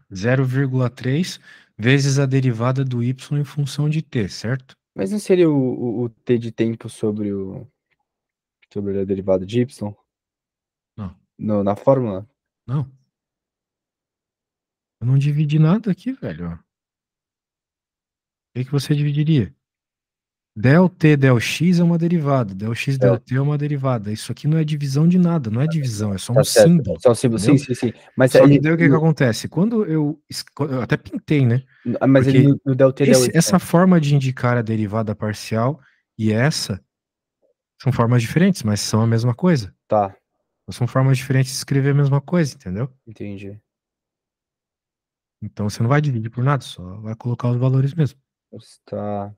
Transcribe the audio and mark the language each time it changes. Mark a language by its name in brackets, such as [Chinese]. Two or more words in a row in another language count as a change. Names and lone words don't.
[Portuguese] 0,3 vezes a derivada do y em função de t, certo? Mas não seria o t de tempo sobre a derivada de y Não, na fórmula? não. Eu não dividi nada aqui, velho. Ó. O que que você dividiria? Del T del X é uma derivada. Del X del É, T é uma derivada. Isso aqui não é divisão de nada, não é divisão, é só um tá certo. símbolo, Só símbolo. Sim, entendeu? sim, sim. Mas Só que ele, daí o que que acontece? Quando eu até pintei, né? mas ele Porque no del t del y. essa forma de indicar a derivada parcial e essa são formas diferentes, mas são a mesma coisa. Tá, São formas diferentes de escrever a mesma coisa, entendeu? entendi. Então você não vai dividir por nada, só vai colocar os valores mesmo. Tá.